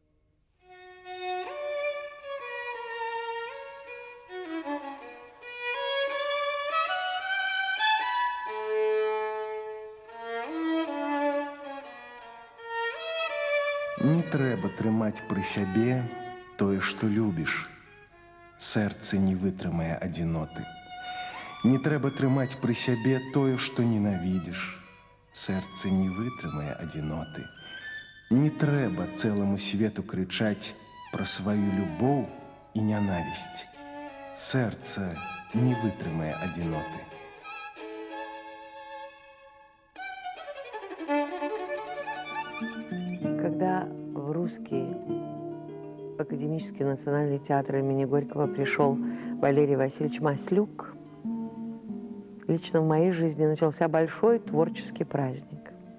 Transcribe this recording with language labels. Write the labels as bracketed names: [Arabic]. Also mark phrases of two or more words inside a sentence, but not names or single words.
[Belarusian] Не треба тримать при сябе тое, што любіш. Сэрца не вытрымае адзіноты. Не трэба трымаць пры сябе тое, што ненавідзіш. Сэрца не вытрымае адзіноты. Не трэба цэламу свету крычаць пра сваю любоў і нянавісць. Сэрца не вытрымае адзіноты. [Russian] Когда в Русский академический национальный театр имени Горького пришел Валерий Васильевич Маслюк, лично в моей жизни начался большой творческий праздник.